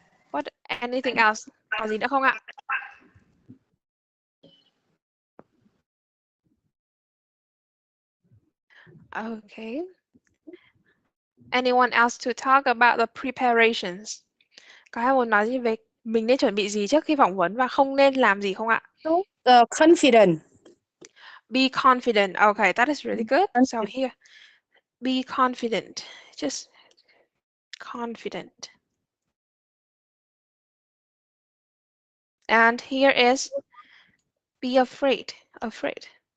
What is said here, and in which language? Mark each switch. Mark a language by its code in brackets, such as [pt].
[en] What anything else? [vi] Còn gì nữa không ạ? [en] Okay. Anyone else to talk about the preparations? [vi] Có ai muốn nói gì về mình nên chuẩn bị gì trước khi phỏng vấn và không nên làm gì không ạ? [en] Confident. Be confident. Okay, that is really good. So here, be confident. Just confident. And here is be afraid. Afraid.